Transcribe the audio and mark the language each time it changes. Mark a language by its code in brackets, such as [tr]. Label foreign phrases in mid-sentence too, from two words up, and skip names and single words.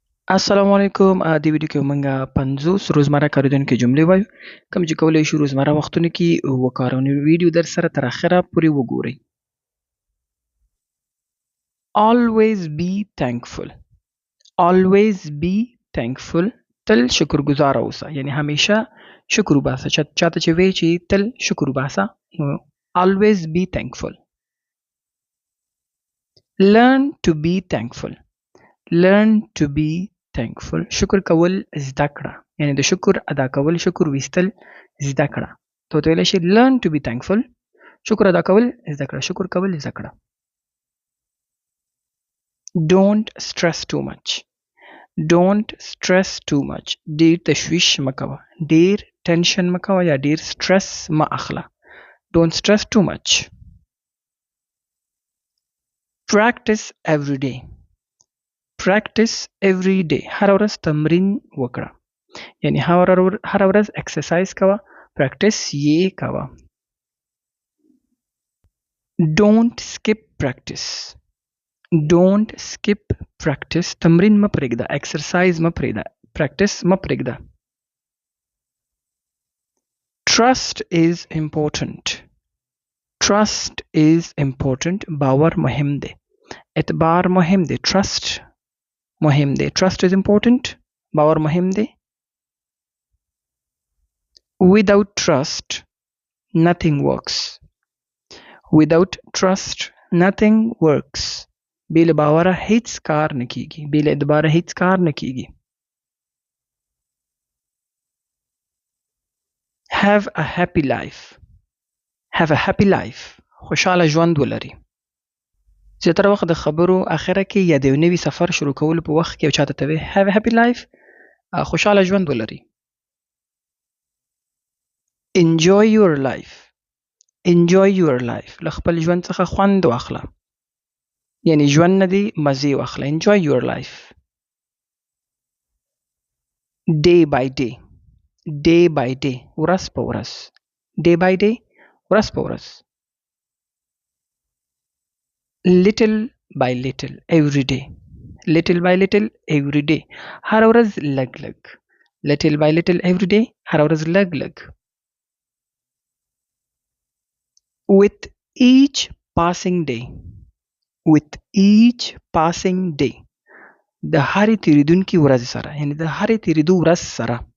[ps] السلام علیکم. د ویډیو کې موږ 50 روزمره کارېدونکې جملې وایو کوم چې کولی شو روزمره وختونو کې وکاروو. نو ویډیو در سره تر اخره پورې وګورئ. [en] always be thankful. always be thankful. [ps] تل شکرګزار اوسه، یعنی همیشه شکر وباسه. چاته چې وایي چې تل شکر وباسه نو [en] always be thankful. learn to be thankful. learn to be thankful. [ps] شکر کول زده کړه، یعنی د شکر ادا کول، شکر ویستل زده کړه. ته ویلی شي [en] learn to be thankful. [ps] شکر ادا کول زده کړه، شکر کول زده کړه. [en] don't stress too much. don't stress too much. [ps] ډیر تشویش مکوه، ډیر ټینشن مکوه یا ډیر سټرس مه اخله. [en] don't stress too much. practice every day. practice every day. [ps] هر ورځ تمرین وکړه، یعنی هر ورځ اکسرسایز کوه، پریکټس یې کوه. [en] don't skip practice. don't skip practice. [ps] تمرین مه پرېږده، اکسرسایز مه پرېږده، پریکټس مه پرېږده. [en] trust is important. trust is important. [ps] باور مهم دی، اعتبار مهم دی. trust مهم دی. [en] trust is important. [ps] باور مهم دی. [en] without trust nothing works. without trust nothing works. [ps] بې له باوره هیڅ کار نه کیږي، بې له اعتباره هیڅ کار نه کیږي. [en] have a happy life. have a happy life. [ps] خوشحاله ژوند ولري. زیاتره وخت د خبرو اخره کې یا د یو نوي سفر شروع کولو په وخت کې یو چاته ته وایي [en] have a happy life، [ps] خوشحاله ژوند ولري. [en] enjoy your life. enjoy your life. [ps] له خپل ژوند څخه خوند واخله، یعنی ژوند نه دی مزې واخله. [en] enjoy your life. day by day. day by day. [ps] ورځ په ورځ. [en] day by day. [ps] ورځ په ورځ. [en] little by little every day. little by little every day. [ps] هر ورځ لږ لږ. [en] little by little every day. [ps] هر ورځ لږ لږ. [en] with each passing day. with each passing day. [ps] د هرې تیریدونکې ورځ سره، یعنی د هرې تیریدو ورځ سره.